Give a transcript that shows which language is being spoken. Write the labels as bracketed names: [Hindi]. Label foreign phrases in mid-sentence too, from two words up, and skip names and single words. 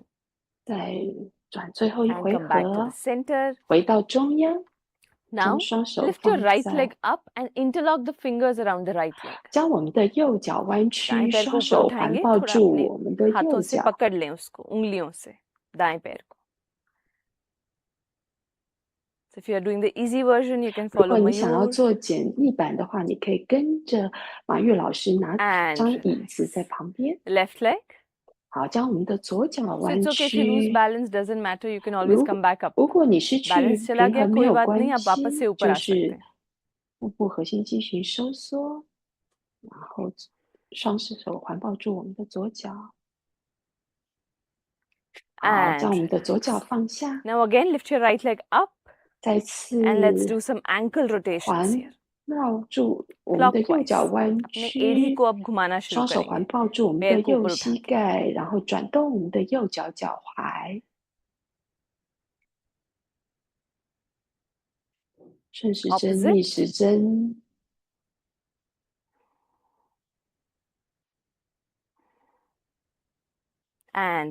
[Chinese] 再转最后一 [English] And [Chinese] 回 [English] come back to the [Chinese] 合， [English] center. [Chinese] 回到中央， [English] Now [Chinese] 将双手 [English] lift your [Chinese] 放 [English] right [Chinese] 在， [English] leg up and interlock the fingers around the right leg. [Chinese] 将我们的右脚弯 [Hindi] दाएं [Chinese] 曲， [Hindi] पैर को [Chinese] 双 [Hindi] ऊपर [Chinese] 手环 [Hindi] उठाएंगे, [Chinese] 抱 [Hindi] थोड़ा [Chinese] 住 [Hindi] अपने [Chinese] 我们的 [Hindi] हाथों [Chinese] 右 [Hindi] से [Chinese] 脚， [Hindi] पकड़ लें उसको, उंगलियों से, दाएं पैर को. [English] So if you are doing the easy version, you can [Chinese] 如 [English] follow [Chinese] 果你想要 Mayur 做简易版的话，你可以跟着马玉老师拿 [English] and [Chinese] 张椅子 [English] relax. [Chinese] 在旁边。 [English] Left leg. [Chinese] 好，将我们的左脚 [English] So [Chinese] 弯 [English] it's okay if you lose [Chinese] 曲。 [English] balance, doesn't matter. You can always [Chinese] 如 [English] come back up. [Chinese] 如果你失去 [Hindi] Balance चला [Chinese] 平 [Hindi] गया [Chinese] 衡没 [Hindi] कोई [Chinese] 有 [Hindi] बात [Chinese] 关 [Hindi] नहीं, आप वापस [Chinese] 系， [Hindi] से ऊपर [Chinese] 就 [Hindi] आ सकते [Chinese] 是 [Hindi] हैं. [Chinese] 腹部核心肌群收缩，然后双手环抱住我们的左脚。好， [English] And [Chinese] 将我们的左脚 [English] relax. [Chinese] 放下， [English] Now again, lift your right leg up [Chinese] 再次 [English] and let's do some ankle rotations [Chinese] 环 [English] here. [Chinese] 绕住我们的右脚 [English] Clockwise. [Chinese] 弯 [Hindi] अपने एड़ी [Chinese] 曲， [Hindi] को अब घुमाना शुरू [Chinese] 双手环 [Hindi] करेंगे. [Chinese] 抱住我们 [Hindi] पैर [Chinese] 的 [Hindi] को [Chinese] 右 [Hindi] ऊपर [Chinese] 膝 [Hindi] उठा के. [Chinese] 盖，然后转动我们的右脚脚踝，顺时针、 [English] Opposite. [Chinese] 逆时针。 [English] And